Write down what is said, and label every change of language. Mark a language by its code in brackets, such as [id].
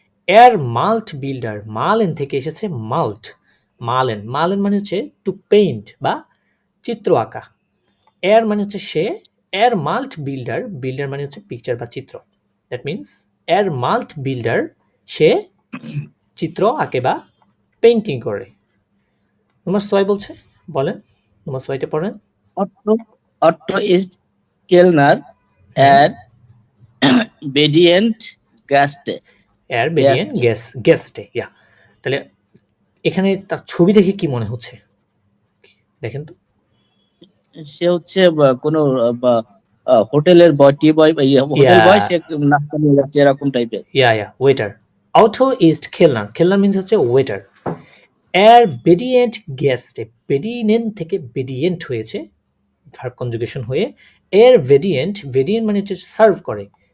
[bn] এর মাল্ট বিল্ডার, মালেন থেকে এসেছে মাল্ট। মালেন মালেন মানে হচ্ছে টু পেইন্ট বা চিত্র আঁকা। এর মানে হচ্ছে সে, এর মাল্ট বিল্ডার, বিল্ডার মানে হচ্ছে পিকচার বা চিত্র। দ্যাট মিনস এর মাল্ট বিল্ডার, সে চিত্র আঁকে বা পেইন্টিং করে। [de] নম্বর 6 [bn] বলছে, বলেন নম্বর 6টা পড়েন। [de] Otto ist Kellner, Bedient Gaste. এর বেডিয়েন গেস্টে। [bn] ইয়া, তাহলে এখানে তার ছবি দেখে কি মনে হচ্ছে দেখেন তো। সে হচ্ছে কোনো হোটেলের বয় হোটেল বয়, সে নাস্তা নিয়ে যাচ্ছে এরকম টাইপের। ইয়া ওয়েটার। [de] অটো ইস্ট খেলনার, [bn] খেলনার মিনস হচ্ছে ওয়েটার। [de] এর বেডিয়েন্ট গেস্টে, [bn] বেডিয়েন্ট থেকে বেডিয়েন্ট হয়েছে, ভার্ব কনজুগেশন হয়ে এর ভেডিয়েন্ট, ভেডিয়েন্ট মানে হচ্ছে সার্ভ করে।